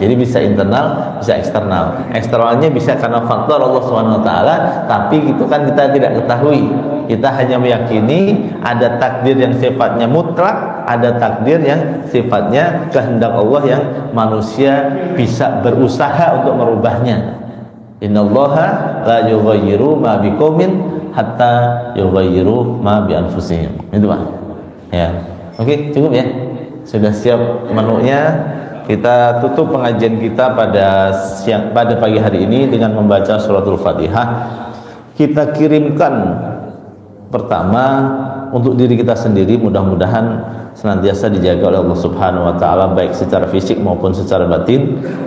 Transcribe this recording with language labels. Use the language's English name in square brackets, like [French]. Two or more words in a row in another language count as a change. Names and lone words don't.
[Indonesian] Jadi bisa internal, bisa eksternal. Eksternalnya bisa karena faktor Allah SWT, tapi itu kan kita tidak ketahui. Kita hanya meyakini ada takdir yang sifatnya mutlak, ada takdir yang sifatnya kehendak Allah yang manusia bisa berusaha untuk merubahnya. [Arabic] إن الله لا يغير ما بقوم حتى يغيروا ما بأنفسهم. [Indonesian] Itu Pak. Ya. Oke, cukup ya. Sudah siap menunya. Kita tutup pengajian kita pada pagi hari ini dengan membaca suratul Fatihah. Kita kirimkan pertama untuk diri kita sendiri, mudah-mudahan senantiasa dijaga oleh Allah [Arabic] سبحانه وتعالى [Indonesian] baik secara fisik maupun secara batin.